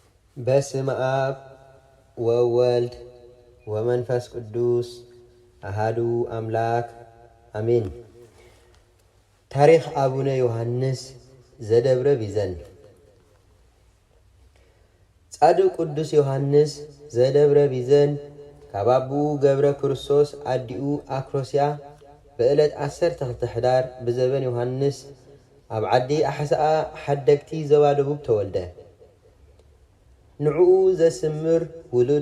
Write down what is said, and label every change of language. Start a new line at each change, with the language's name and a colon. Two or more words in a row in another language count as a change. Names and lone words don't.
Geez: በስመ አብ ወወልድ ወመንፈስ ቅዱስ አሃዱ አምላክ አሜን። ታሪክ አቡነ ዮሐንስ ዘደብረ ቢዘን።
Tigrinya: ጻድቅ ቅዱስ ዮሐንስ ዘደብረ ቢዘን ካባቡ ገብረ ክርስቶስ አዲኡ አክሮስያ በዕለት 12 ሕዳር ብዘበን ዮሐንስ ኣብ ዓዲ ኣሕሳኣ ሓደግቲ ዞባ ደቡብ ተወልደ። ንዕኡ ዘስምር ውሉድ